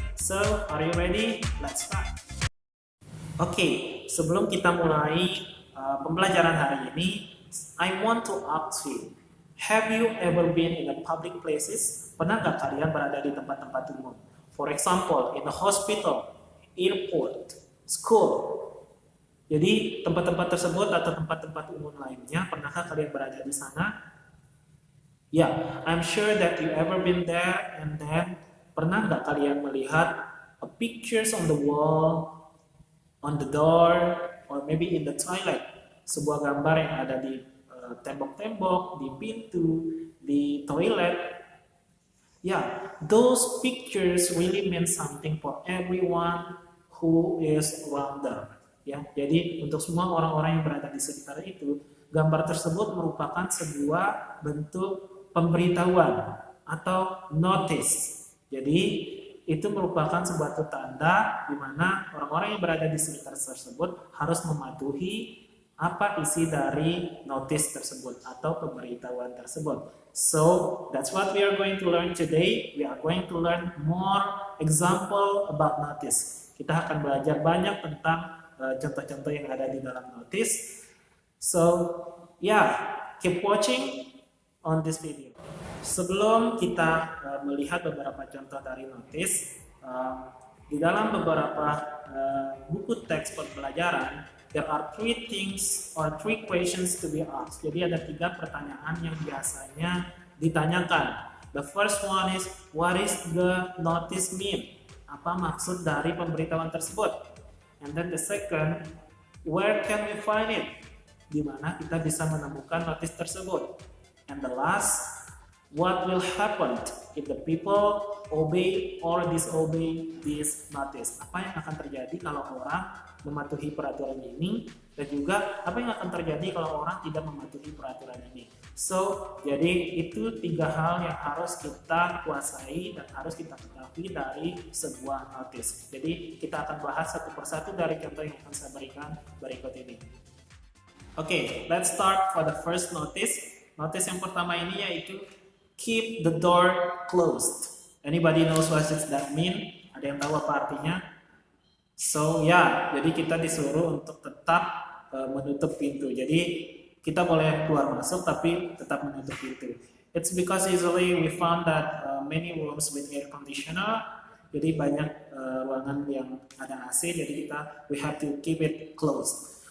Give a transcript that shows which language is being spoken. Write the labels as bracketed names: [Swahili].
[English] So, are you ready? Let's start. [Indonesian] Oke, sebelum kita mulai pembelajaran hari ini, [English] I want to ask you, have you ever been in a public places? [Indonesian] Pernah nggak kalian berada di tempat-tempat umum? [English] For example, in a hospital, airport, school. [Indonesian] Jadi tempat-tempat tersebut atau tempat-tempat umum lainnya, pernahkah kalian berada di sana? [English] Yeah, I'm sure that you ever been there, and then [Indonesian] pernah nggak kalian melihat [English] pictures on the wall, on the door, or maybe in the toilet? [Indonesian] Sebuah gambar yang ada di tembok-tembok, di pintu, di toilet. [English] Yeah, those pictures really mean something for everyone who is around them. [Indonesian] Ya, jadi untuk semua orang-orang yang berada di sekitar itu, gambar tersebut merupakan sebuah bentuk pemberitahuan atau notice. Jadi itu merupakan sebuah tanda di mana orang-orang yang berada di sekitar tersebut harus mematuhi apa isi dari notice tersebut atau pemberitahuan tersebut. [English] So, that's what we are going to learn today. We are going to learn more example about notice. [Indonesian] Kita akan belajar banyak tentang contoh-contoh yang ada di dalam notice. [English] So, yeah, keep watching on this video. [Indonesian] Sebelum kita melihat beberapa contoh dari notice, di dalam beberapa buku teks pembelajaran, [English] there are three things or three questions to be asked. [Indonesian] Jadi ada 3 pertanyaan yang biasanya ditanyakan. [English] The first one is, what is the notice mean? [Indonesian] Apa maksud dari pemberitahuan tersebut? [English] And then the second, where can we find it? [Indonesian] Di mana kita bisa menemukan notice tersebut? [English] And the last, what will happen if the people obey or disobey this notice? [Indonesian] Apa yang akan terjadi kalau orang mematuhi peraturan ini, dan juga apa yang akan terjadi kalau orang tidak mematuhi peraturan ini. So, jadi itu 3 hal yang harus kita kuasai dan harus kita ketahui dari sebuah notice. Jadi kita akan bahas satu persatu dari contoh yang akan saya berikan berikut ini. [English] Oke, let's start for the first notice. [Indonesian] Notice yang pertama ini yaitu [English] keep the door closed. Anybody knows what does that mean? [Indonesian] Ada yang tahu apa artinya? So ya, jadi kita disuruh untuk tetap menutup pintu. Jadi kita boleh keluar masuk tapi tetap menutup pintu. [English] It's because usually we found that many rooms with air conditioner. [Indonesian] Jadi banyak ruangan yang ada AC. [English] Jadi we have to keep it closed.